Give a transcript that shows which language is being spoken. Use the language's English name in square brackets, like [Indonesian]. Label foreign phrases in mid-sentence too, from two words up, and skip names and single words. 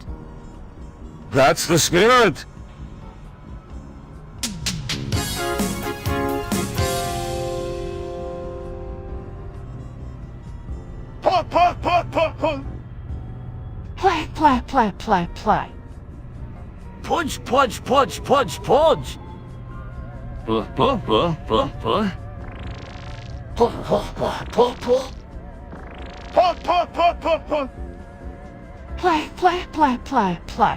[English] That's the spirit. Play, play, play, play, play. Pudge, pudge, pudge, pudge, pudge. Puh, puh, puh, puh, puh. Puh, puh, puh, puh, puh. Play, play, play, play, play.